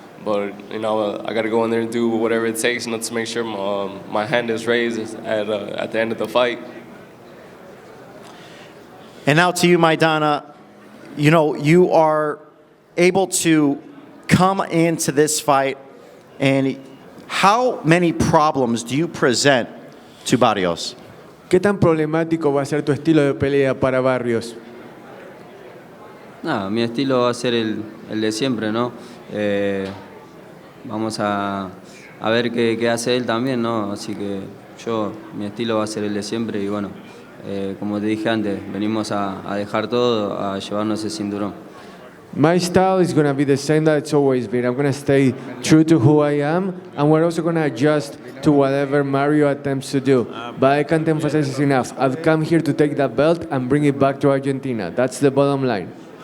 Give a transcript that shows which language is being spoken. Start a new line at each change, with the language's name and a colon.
English: But, I got to go in there and do whatever it takes, to make sure my hand is raised at the end of the fight. And now to you, Maidana. You are able to come into this fight, and how many problems do you present to Barrios?
Spanish: ¿Qué tan problemático va a ser tu estilo de pelea para Barrios? Nada, mi estilo va a ser el de siempre, ¿no? Vamos a ver qué hace él también, ¿no? Así que mi estilo va a ser el de siempre y bueno, como te dije antes, venimos a dejar todo, a llevarnos ese cinturón.
English: My style is going to be the same that it's always been. I'm going to stay true to who I am, and we're also going to adjust to whatever Mario attempts to do. But I can't emphasize this enough. I've come here to take that belt and bring it back to Argentina. That's the bottom line.